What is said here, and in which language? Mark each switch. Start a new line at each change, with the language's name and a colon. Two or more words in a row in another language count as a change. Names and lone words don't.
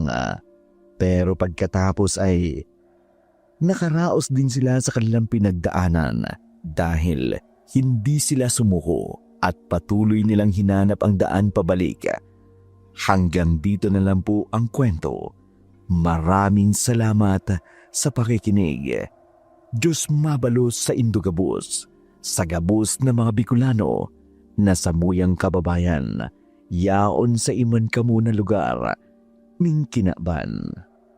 Filipino: Pero pagkatapos ay nakaraos din sila sa kanilang pinagdaanan dahil hindi sila sumuko at patuloy nilang hinanap ang daan pabalik. Hanggang dito na lang po ang kwento. Maraming salamat sa pakikinig.
Bikol: Diyos mabalos sa Indogabus, sa gabus na mga Bicolano, na samuyang kababayan, yaon sa iman kamo na lugar, ning kinaban.